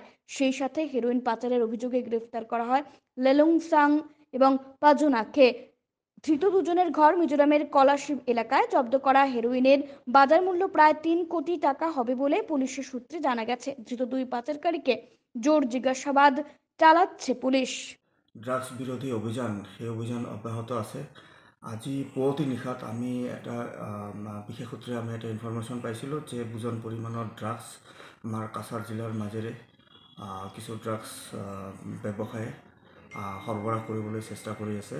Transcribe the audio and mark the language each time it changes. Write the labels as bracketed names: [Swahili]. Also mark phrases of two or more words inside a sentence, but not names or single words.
[Bangla] সেই সাথে হেরোইন পাচারের অভিযোগে গ্রেফতার করা হয় লেলুংসাং এবং পাজোনাকে। ধৃত দুজনের ঘর মিজোরামের কলাশিব এলাকায়। জব্দ করা হেরোইনের বাজার মূল্য প্রায় 3 কোটি টাকা হবে বলে পুলিশের সূত্রে জানা গেছে। ধৃত দুই পাচারকারীকে জোর জিজ্ঞাসাবাদ চালাচ্ছে পুলিশ। [Assamese] ড্রাগছ বিৰোধী অভিযান সেই অভিযান অব্যাহত আছে। আজি পুৱতি নিশাত আমি এটা বিশেষ সূত্ৰে আমি এটা ইনফৰমেশ্যন পাইছিলোঁ যে বুজন পৰিমাণৰ ড্ৰাগছ আমাৰ কাছাৰ জিলাৰ মাজেৰে কিছু ড্ৰাগছ ব্যৱসায়ে সৰবৰাহ কৰিবলৈ চেষ্টা কৰি আছে।